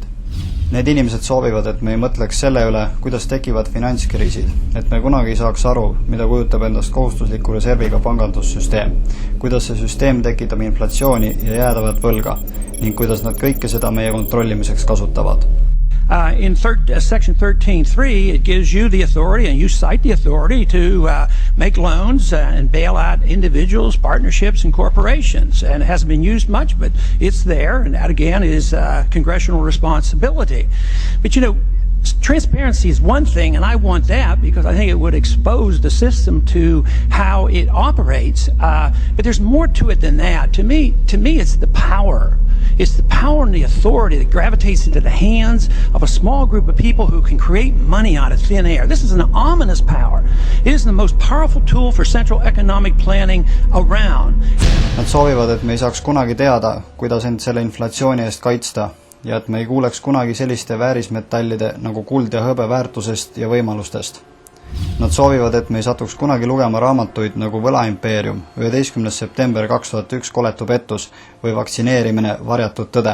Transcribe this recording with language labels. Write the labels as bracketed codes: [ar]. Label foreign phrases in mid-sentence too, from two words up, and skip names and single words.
[et] Need inimesed soovivad, et me ei mõtleks selle üle, kuidas tekivad finantskriisid, et me kunagi ei saaks aru, mida kujutab endast kohustusliku reserviga pangandussüsteem, kuidas see süsteem tekitab inflatsiooni ja jäädavat võlga ning kuidas nad kõike seda meie kontrollimiseks kasutavad. [en] In Section 13.3, it gives you the authority, and you cite the authority, to make loans and bail out individuals, partnerships, and corporations. And it hasn't been used much, but it's there, and that, again, is congressional responsibility. But, you know, transparency is one thing, and I want that because I think it would expose the system to how it operates. But there's more to it than that. To me, it's the power. It's the power and the authority that gravitates into the hands of a small group of people who can create money out of thin air. This is an ominous power. It is the most powerful tool for central economic planning around. [et] Nad soovivad, et me ei saaks kunagi teada, kuidas end selle inflatsiooni eest kaitsta ja et me ei kuuleks kunagi selliste väärismetallide nagu kuld ja hõbe väärtusest ja võimalustest. Nad soovivad, et me ei satuks kunagi lugema raamatuid nagu Võlaimpeerium, 11. september 2001 koletu pettus või vaktsineerimine varjatud tõde.